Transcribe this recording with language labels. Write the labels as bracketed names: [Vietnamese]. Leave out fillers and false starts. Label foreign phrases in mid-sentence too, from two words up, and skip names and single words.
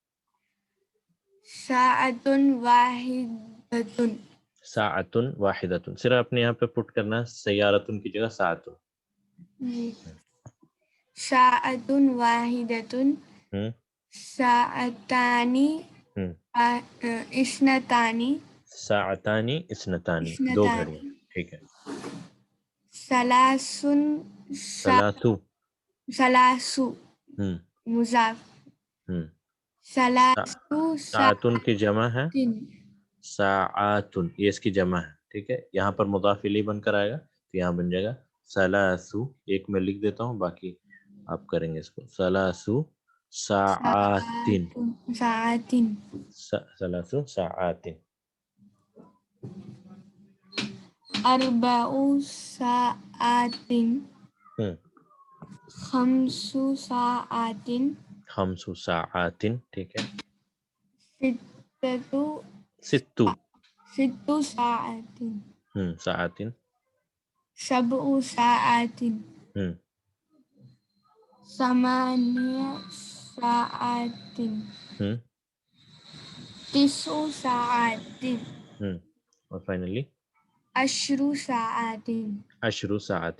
[Arabic] ساعتن واحدتن ساعتن واحدتن [Urdu] صرف اپنے یہاں پہ پٹ کرنا ہے سیارتن کی جگہ ساعتن. [Arabic] جی ساعتن واحدتن ہوں ساعتانی ہوں اثنتانی ساعتانی اثنتانی 2 گھڑیاں. اثنتانی [Urdu] ٹھیک ہے. [Arabic] ثلاثن ثلاثو ثلاثو ہوں [Urdu] مضاف ہوں [Arabic] ثلاثو [Urdu] ساعتن کی جمع ہے [Arabic] ساعتن [Urdu] ساعاتن، یہ اس کی جمع ہے. ٹھیک ہے، یہاں پر مضاف الیہ بن کر آئے گا تو یہاں بن جائے گا ثلاثو. ایک میں لکھ دیتا ہوں باقی آپ کریں گے اس کو. [Arabic] ثلاثو ساعاتن ساعتن ثلاثو ساعاتن. اربع ساعتن ہوں خمس ساعتن خمس ساعاتن. [Urdu] ٹھیک ہے. [Arabic] ستة ستو ست ساعتن ساعاتن. سبع ساعتن ہوں ثمانية ساعتن ہوں تسع ساعتن [Urdu] ہوں اور فائنلی [Arabic] 10 ساعتن عشر ساعتن.